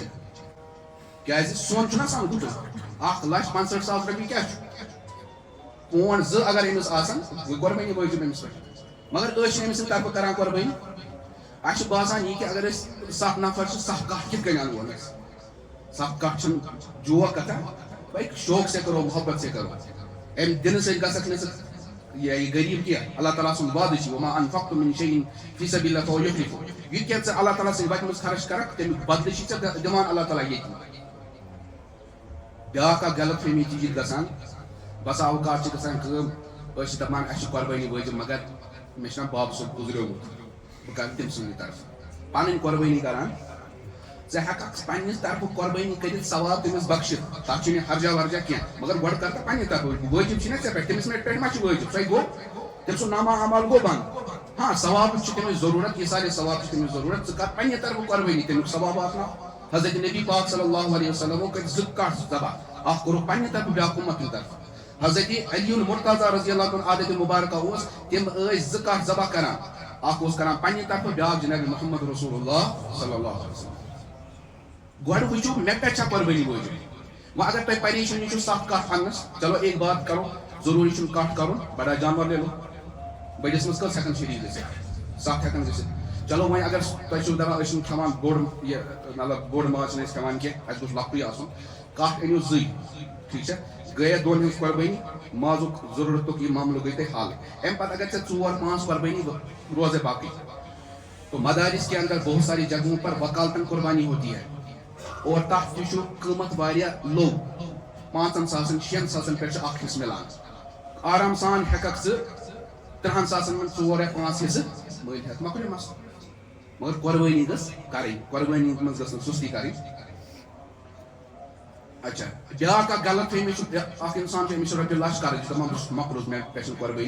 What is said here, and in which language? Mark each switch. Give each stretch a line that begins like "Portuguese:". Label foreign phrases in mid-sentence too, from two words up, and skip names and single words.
Kashmiri: کیٛازِ سۄن چھُنہ آسان گُتُل, 1,65,000 رۄپیہِ کیٛاہ چھُ, پونٛڈ 2 اگر أمِس آسان گٔے قۄربٲنی وٲجِب أمِس پٮ۪ٹھ. مگر أسۍ چھِنہٕ أمۍ سٕنٛدِ طرفہٕ کران قۄربٲنی. اَسہِ چھُ باسان یہِ کہِ اگر أسۍ 7 نفر چھِ, 7 کَٹھ کِتھ کٔنۍ اَنہون أسۍ. 7 کَٹھ چھِنہٕ جوک کَتھا,
Urdu: بھائی شوق سے کرو, محبت سے کرو.
Kashmiri: اَمہِ دِنہٕ سۭتۍ گژھکھ نہٕ ژٕ یہِ غریٖب کینٛہہ. اللہ تعالیٰ سُنٛد وعدٕ چھُ
Arabic: وما انفقتم من شيء في سبيل الله فهو يخلفه.
Kashmiri: یہِ کیٛاہ ژٕ اللہ تعالیٰ سٕنٛدِ وَتہِ منٛز خرٕچ کرکھ, تَمیُک بدلہٕ چھِ ژےٚ دِوان اللہ تعالیٰ ییٚتہِ. بیٛاکھ اکھ غلط فہمی تہِ چھِ گژھان. بسا اوقات چھِ گژھان کٲم, أسۍ چھِ دَپان اَسہِ چھِ قۄربٲنی وٲجِب, مگر مےٚ چھُنہ بابہٕ صٲب گُزریومُت, بہٕ کرٕ تٔمۍ سٕنٛدِ طرفہٕ پَنٕنۍ قۄربٲنی کران. ژٕ ہٮ۪ککھ پنٛنِس طرفہٕ قۄربٲنی کٔرِتھ, ثواب تٔمِس بخشِتھ, تَتھ چھُنہٕ ہرجا ورجا کینٛہہ, مگر گۄڈٕ کر تہٕ پنٛنہِ طرفہٕ. وٲجِب چھِنہ ژےٚ پٮ۪ٹھ, تٔمِس پٮ۪ٹھ ما چھُ وٲجِب, سۄے گوٚو تٔمۍ سُنٛد نامہ عمل گوٚو بنٛد. ہاں ثوابٕچ چھِ تٔمِس ضروٗرت, ییٖژاہ ثواب چھِ تٔمِس ضروٗرت, ژٕ کر پنٛنہِ طرفہٕ قۄربٲنی, تَمیُک ثواب واتناو. حضرت نبی پاک صلی اللہ علیہ وسلمو کٔرۍ 2 کَٹھ ذبح, اکھ کوٚرُکھ پنٛنہِ طرفہٕ, بیٛاکھ اُمت ہِنٛدِ طرفہٕ. حضرت علی المرتضیٰ رضی اللہ عنہ عادتِ مُبارکہ اوس, تِم ٲسۍ 2 کَٹھ ذبح کران, اکھ اوس کران پنٛنہِ طرفہٕ, بیٛاکھ جناب محمد رسول اللہ صلی اللہ علیہ وسلم. گۄڈٕ وٕچھِو مےٚ پٮ۪ٹھ چھا قۄربٲنی وٲجِب. وۄنۍ اگر تۄہہِ پریشٲنی چھو 7 کَٹھ اَننَس,
Urdu: چلو ایک بات کرو,
Kashmiri: ضروٗری چھُنہٕ کَٹھ کَرُن,
Urdu: بڑا جانور لے لو.
Kashmiri: بٔڑِس منٛز کٔژ ہٮ۪کن شریٖک گٔژھِتھ, 7 ہٮ۪کن گٔژھِتھ. چلو وۄنۍ اگر تۄہہِ چھُو دپان أسۍ چھِنہٕ کھٮ۪وان بوٚڑ یہِ, مطلب بوٚڑ ماز چھِنہٕ أسۍ کھٮ۪وان کینٛہہ, اَسہِ گوٚژھ لۄکٹُے آسُن, کَٹھ أنِو 2, ٹھیٖک چھا, گٔے اَتھ 2 ہٕنٛز قۄربٲنی, مازُک ضروٗرتُک یہِ معاملہٕ گٔے تۄہہِ حل. اَمہِ پتہٕ اگر ژےٚ 4-5 قۄربٲنی روزے باقٕے.
Urdu: تو مدارس کے اندر بہت ساری جگہوں پر وکالتن قربانی ہوتی ہے, اور
Kashmiri: تَتھ تہِ چھُ قۭمت واریاہ لوٚو, 5,000-6,000 پٮ۪ٹھ چھُ اکھ حصہٕ مِلان. آرام سان ہٮ۪ککھ ژٕ 30,000 منٛز 4 یا 5 حصہٕ مٔلۍ ہٮ۪تھ, مۄکلیو مسلہٕ. مگر قۄربٲنی گٔژھ کَرٕنۍ, قۄربٲنی منٛز گٔژھ نہٕ سُستی کَرٕنۍ. اچھا, بیٛاکھ اکھ غلط فہمی چھُ, اکھ اِنسان چھُ, أمِس چھِ رۄپیہِ لَچھ قرض, یہِ چھُ دَپان بہٕ چھُس مۄکلوٗس, مےٚ پٮ۪ٹھ چھِنہٕ قۄربٲنی.